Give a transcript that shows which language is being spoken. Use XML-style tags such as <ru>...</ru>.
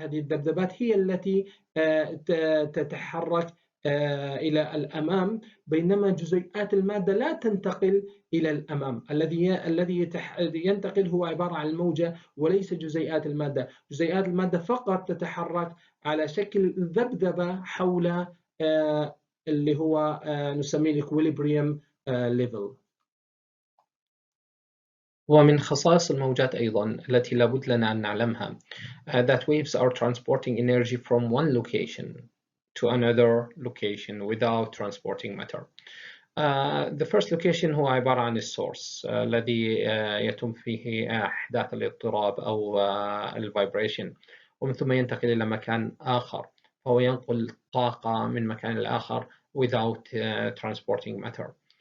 <ar>هذه الذبذبات هي التي تتحرك إلى الأمام، بينما جزيئات المادة لا تنتقل إلى الأمام. الذي ينتقل هو عبارة عن الموجة وليس جزيئات المادة. جزيئات المادة فقط تتحرك على شكل ذبذبة حول اللي هو نسميه equilibrium level. ومن خصائص الموجات أيضا التي لابد لنا أن نعلمها</ar> <en>that waves are transporting energy from one location to another location without transporting matter. The first location</en> <ar>هو عبارة عن السورس الذي يتم فيه أحداث الاضطراب أو الفايبريشن، ومن ثم ينتقل إلى مكان آخر، فهو ينقل طاقة من مكان لآخر</ar> <en>without transporting matter.</en>